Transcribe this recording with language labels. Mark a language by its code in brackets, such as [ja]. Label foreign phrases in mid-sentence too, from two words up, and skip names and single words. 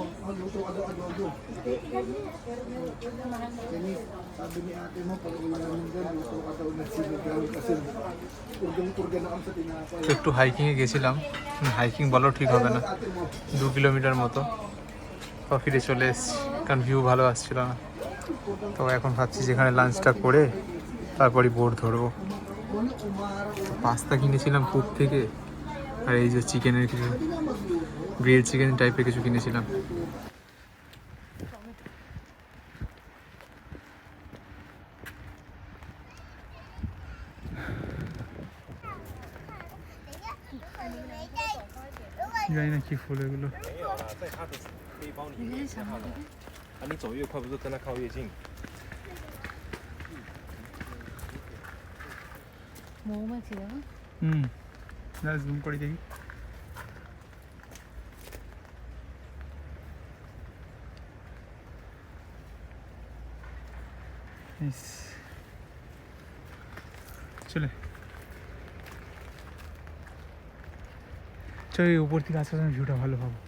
[tl] Sabi ni ate mo, pag uwi namin dyan, luto ka daw ng sinigang kasi urgan na sa tinapay. [bn] তো একটু হাইকিংয়ে গেছিলাম, হাইকিং বলো ঠিক হবে না, 2 কিলোমিটার মতো, তো ফিরে চলে এসেছি কারণ ভিউ ভালো আসছিল না। তো এখন ভাবছি যেখানে লাঞ্চটা করে তারপরে বোট ধরবো। পাস্তা কিনেছিলাম কুক থেকে, আর এই যে চিকেনের কিছু [en] grill chicken [bn] টাইপের কিছু কিনেছিলাম। জানি না কি ফুল এগুলো। [zh] 在它的背包里面看到了。啊，你走越快，不是跟它靠越近？ [bn] মৌমাছি দেখো। জুম করে দেখি। চলে চল, এই উপর থেকে আসার সময় ভিউটা ভালো পাবো।